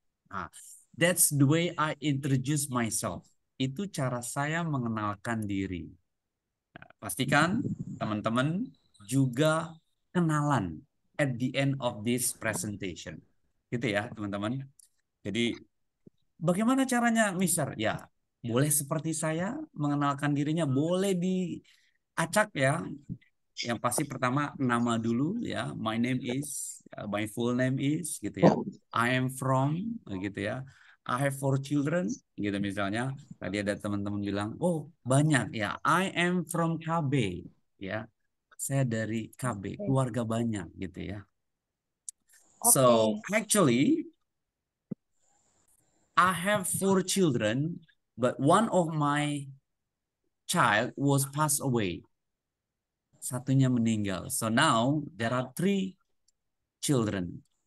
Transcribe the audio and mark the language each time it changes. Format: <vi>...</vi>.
<en>Nah, that's the way I introduce myself.</en> <id>Itu cara saya mengenalkan diri. Nah, pastikan teman-teman juga kenalan</id> <en>at the end of this presentation.</en> <id>Gitu ya, teman-teman. Jadi, bagaimana caranya, Mister? Ya, boleh seperti saya mengenalkan dirinya, boleh diacak ya. Yang pasti pertama nama dulu ya.</id> <en>My name is, my full name is gitu ya. I am from gitu ya. I have 4 children</en> <id>gitu misalnya. Tadi ada teman-teman bilang, "Oh, banyak ya.</id> <en>I am from KB." Ya.</en> <id>Saya dari KB, keluarga banyak gitu ya.</id> <en>So, actually I have 4 children, but one of my child was passed away.</en> <id>Satunya meninggal.</id> <en>So now there are 3 children.</en>